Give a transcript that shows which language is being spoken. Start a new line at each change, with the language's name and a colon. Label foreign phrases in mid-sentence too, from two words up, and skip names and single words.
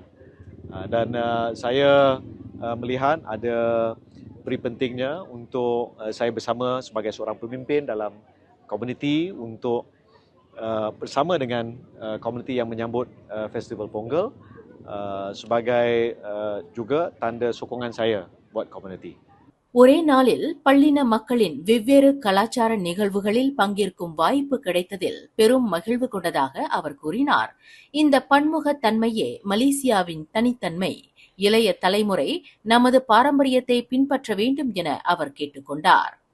Malay: Dan saya melihat ada beri pentingnya untuk saya bersama sebagai seorang pemimpin dalam komuniti untuk bersama dengan komuniti yang menyambut Festival Pongal sebagai juga tanda sokongan saya buat komuniti.
Tamil: ஒரே நாளில் பல்லின மக்களின் வெவ்வேறு கலாச்சார நிகழ்வுகளில் பங்கேற்கும் வாய்ப்பு கிடைத்ததில் பெரும் மகிழ்வு கொண்டதாக அவர் கூறினார். இந்த பன்முகத் தன்மையே மலேசியாவின் தனித்தன்மை. இளைய தலைமுறை நமது பாரம்பரியத்தை பின்பற்ற வேண்டும் என அவர் கேட்டுக்கொண்டார்.